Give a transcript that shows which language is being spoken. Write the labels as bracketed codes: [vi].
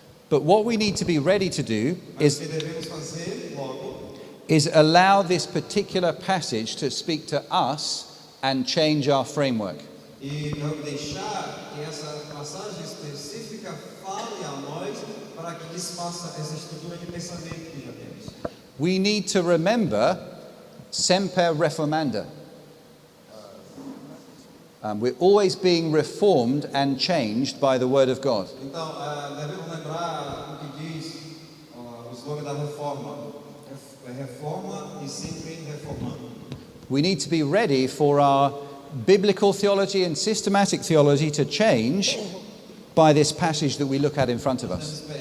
[en] But what we need to be ready to do [pt] Mas o [en] is [pt] que devemos fazer logo [en] allow this particular passage to speak to us and change our framework. [pt] e deixar que essa passagem específica fale a nós para que desfaça essa estrutura de pensamento que já temos. [en] We need to remember [la] semper reformanda. [en] We're always being reformed and changed by the Word of God. [pt] Então, devemos lembrar o que diz o slogan da reforma. Reforma e sempre reformando. [en] We need to be ready for our biblical theology and systematic theology to change by this passage that we look at in front of us.